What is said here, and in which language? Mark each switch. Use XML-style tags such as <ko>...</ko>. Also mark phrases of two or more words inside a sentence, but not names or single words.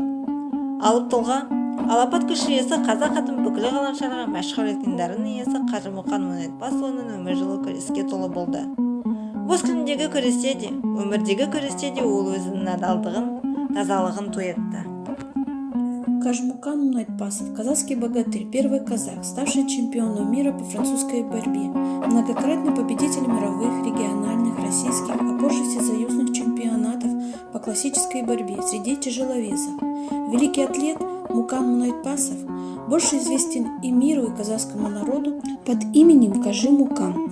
<kk>Алып тұлға алапат күш иесі қазақ атын бүкіл ғаламшарға мәшһүр еткен дарын иесі Қажымұқан Мұхамедпасұлының өмір жылы күреске толы болды. Боз кілемдегі күресте де, өмірдегі күресте де ол өзінің адалдығын, тазалығын той етті.</kk> <ru>Қажымұқан Мұхамедпасов – казахский богатырь, первый казах, ставший чемпионом мира по французской борьбе, многократный победитель мировых, региональных, российских, а позже всесоюзных чемпионатов по классической борьбе среди тяжеловесов. Великий атлет Мукан Мұхамедпасов больше известен и миру, и казахскому народу под именем Қажымұқан.</ru>